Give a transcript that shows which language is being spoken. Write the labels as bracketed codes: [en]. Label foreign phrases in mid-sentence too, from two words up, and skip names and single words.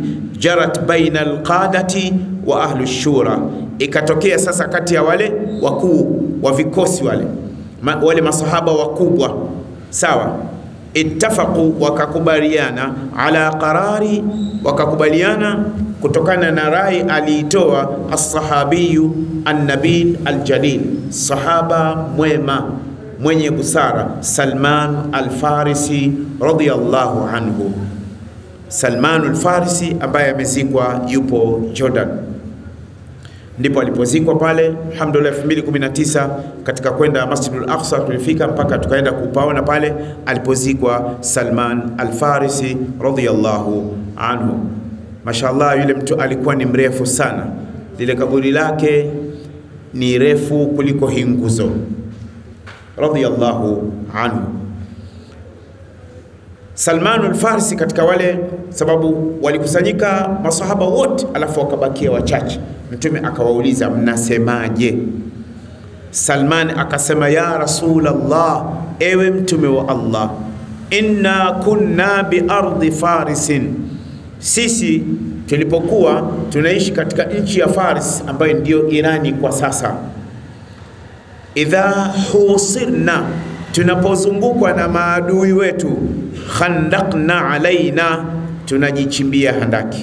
[ar] Jarat baina al-qadati wa ahli shura, [sw] ikatokea sasa kati ya wale wakuu wa vikosi wale masahaba wakubwa, sawa, ittafaqu, wakakubaliana [ar] ala qarari, [sw] wakakubaliana kutokana na rai aliitoa [ar] as-sahabiyu an-nabil al-jalil, [sw] sahaba mwema mwenye busara, [ar] Salman al-Farisi radiyallahu anhu. [sw] Salman al-Farisi ambaye amezikwa yupo Jordan, ndipo alipozikwa pale. Alhamdulillah 2019 katika kwenda Masjidul Aqsa tulifika mpaka tukaenda kupaona pale alipozikwa Salman al-Farisi [ar] radiyallahu anhu. [sw] Mashallah, yule mtu alikuwa ni mrefu sana, lile kaburi lake ni refu kuliko hii nguzo, [ar] radiyallahu anhu. [sw] Salman al-Farisi katika wale, sababu walikusanyika masahaba wote alafu wakabakia wachache, Mtume akawauliza mnasemaje? Salman akasema, [ar] ya Rasulullah, [sw] ewe Mtume wa Allah, [ar] inna kunna bi ardi farisin, [sw] sisi tulipokuwa tunaishi katika nchi ya Faris ambayo ndio Irani kwa sasa, [ar] idha husirna, [sw] tunapozungukwa na maadui wetu, [ar] khandaqna alaina, [sw] tunajichimbia handaki.